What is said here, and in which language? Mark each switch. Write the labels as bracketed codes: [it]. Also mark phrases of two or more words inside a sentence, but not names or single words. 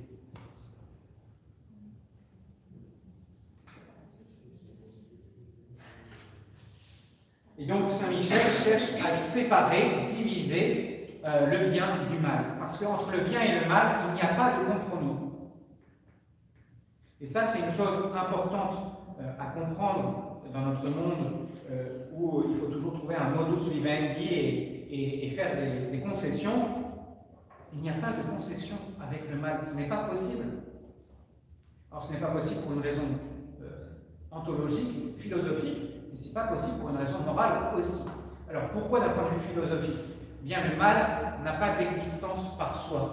[fr] Et donc Saint Michel cherche à séparer, diviser le bien du mal. Parce qu'entre le bien et le mal, il n'y a pas de compromis. Et ça, c'est une chose importante à comprendre dans notre monde où il faut toujours trouver un [la] modus vivendi [fr] et faire des concessions. Il n'y a pas de concession avec le mal. Ce n'est pas possible. Alors, ce n'est pas possible pour une raison ontologique, philosophique, mais ce n'est pas possible pour une raison morale aussi. Alors, pourquoi d'un point de vue philosophique? Bien, le mal n'a pas d'existence par soi.